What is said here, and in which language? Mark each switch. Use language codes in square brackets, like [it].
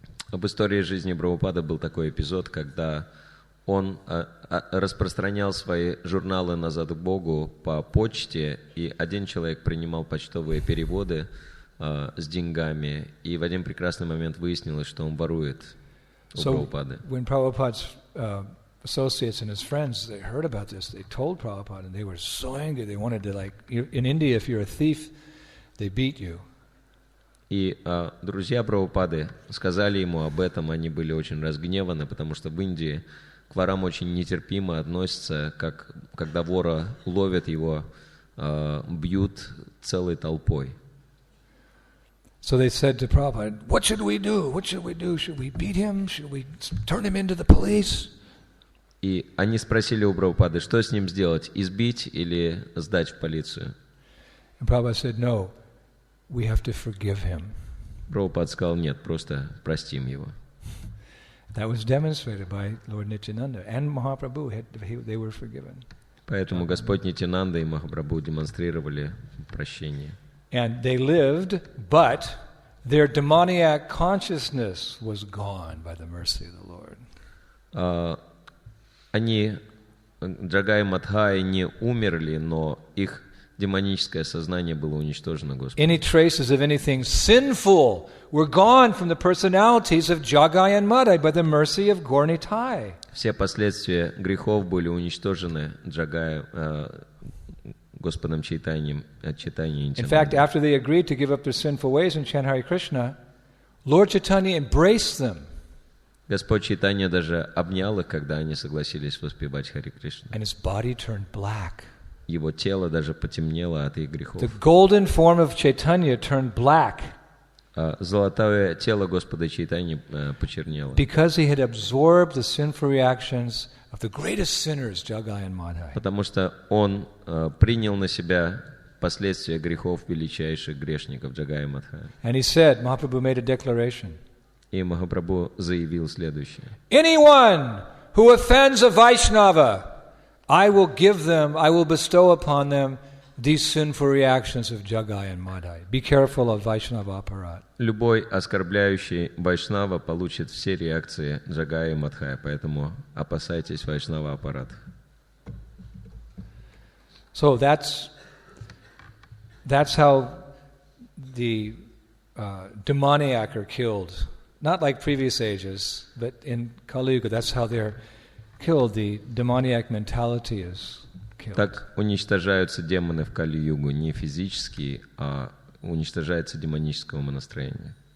[ru] В истории жизни Прабхупады был такой эпизод, когда он распространял свои журналы «Назад к Богу» по почте, и один человек принимал почтовые переводы с деньгами, и в один прекрасный момент выяснилось, что он ворует у Прабхупады. [en] When Prabhupada's associates and his friends, they heard about this, they told Prabhupada, and they were so angry, they wanted to, like, in India, if you're a thief, they beat you. [ru] И друзья Прабхупады сказали ему об этом, они были очень разгневаны, потому что в Индии к ворам очень нетерпимо относятся, как когда вора ловят его, бьют целой толпой. [en] So they said to Prabhupada, what should we do? What should we do? Should we beat him? Should we turn him into the police? [ru] И они спросили у Прабхупады, что с ним сделать, избить или сдать в полицию? [en] And Prabhupada said, no, we have to forgive him. [ru] Прабхупада сказал, нет, просто простим его. [en] That was demonstrated by Lord Nityananda and Mahaprabhu. They were forgiven. [ru] Поэтому Господь Нитянанда и Махапрабху демонстрировали прощение. [en] And they lived, but their demoniac consciousness was gone by the mercy of the Lord. [ru] Они, Джагай и Мадхай, не умерли, но их демоническое сознание было уничтожено Господом. [en] Any traces of anything sinful were gone from the personalities of Jagai and Madhai by the mercy of Gaur Nitai. [ru] Все последствия грехов были уничтожены Джагая, Господом Чайтаньем, от Чайтаньи и [en] In fact, after they agreed to give up their sinful ways and chant Hare Krishna, Lord Chaitanya embraced them. [ru] Господь Чайтанья даже обнял их, когда они согласились воспевать Харе Кришну. [en] And his body turned black. [ru] Его тело даже потемнело от их грехов. [en] The golden form of Chaitanya turned black. [ru] Золотое тело Господа Чайтаньи почернело. [en] Because he had absorbed the sinful reactions of the greatest sinners, Jagai and Madhai. [ru] Потому что он принял на себя последствия грехов величайших грешников Джагая и Мадхая. [en] And he said, Mahaprabhu made a declaration. [ru] И Махапрабху заявил следующее. [en] Anyone who offends a Vaishnava, I will bestow upon them these sinful reactions of Jagai and Madhai. Be careful of Vaishnava aparat. [ru] Любой оскорбляющий Вайшнава получит все реакции Джагая и Мадхая, поэтому опасайтесь Вайшнава аппарата. [en] So that's how the demoniac are killed. Not like previous ages, but in Kali Yuga, that's how they're killed. The demoniac mentality is killed. [ru] Так уничтожаются демоны в Кали-югу не физически, а уничтожается демоническое умонастроение.